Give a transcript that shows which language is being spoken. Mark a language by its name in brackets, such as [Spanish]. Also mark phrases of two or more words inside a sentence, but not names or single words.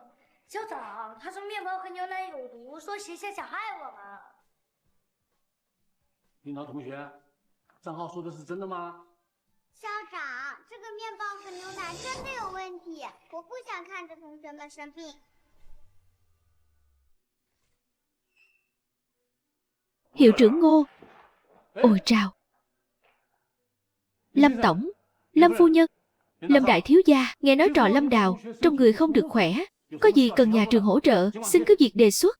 [Chinese] 校长，他说面包和牛奶有毒，说学校想害我们。樱桃同学，张浩说的是真的吗？校长，这个面包和牛奶真的有问题，我不想看着同学们生病。 [Vietnamese] Hiệu trưởng Ngô. Ôi chào. Lâm tổng, Lâm phu nhân, Lâm đại thiếu gia, nghe nói trò Lâm Đào trong người không được khỏe, có gì cần nhà trường hỗ trợ, xin cứ việc đề xuất.